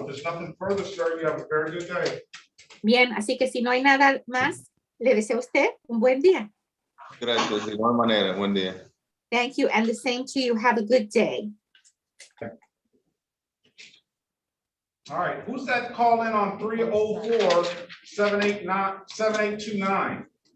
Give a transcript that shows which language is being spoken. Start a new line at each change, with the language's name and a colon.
English: If there's nothing further, sir, you have a very good day.
Spanish: Bien, así que si no hay nada más, le deseo a usted un buen día. Gracias, de igual manera. Buen día.
English: Thank you, and the same to you. Have a good day. All right, who's that call in on 304-789-7829?